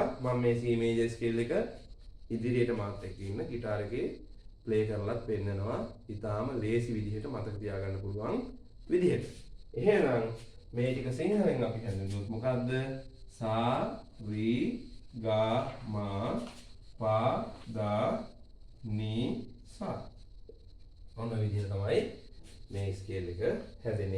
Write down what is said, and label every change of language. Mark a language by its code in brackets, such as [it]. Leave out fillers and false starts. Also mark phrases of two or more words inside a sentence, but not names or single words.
[si] මම මේ [en] C major scale [si] එක ඉදිරියට මාත් එක්ක ඉන්න গিitar එකේ ප්ලේ කරලත් පෙන්නනවා. ඊටාම ලේසි විදිහට මතක තියාගන්න පුළුවන් විදිහට. එහෙනම් මේ ටික සිංහලෙන් අපි හඳුන්වුවොත් මොකද්ද? සා ri ga ma pa da ni sa. ඔන්න විදිහට තමයි මේ ස්කේල් එක හැදෙන්නේ.